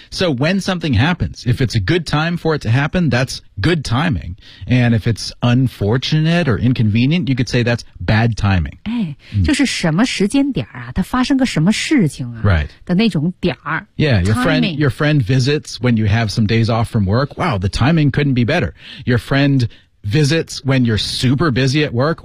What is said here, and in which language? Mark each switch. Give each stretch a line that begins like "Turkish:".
English: So when something happens If it's a good time for it to happen That'sGood timing. And if it's unfortunate or inconvenient, you could say that's bad timing.
Chinese: 哎、嗯、就是什么时间点啊它发生个什么事情啊
English: Right.
Chinese: 的那种点儿
English: Yeah, your friend visits when you have some days off from work. Wow, the timing couldn't be better. Your friend visits when you're super busy at work.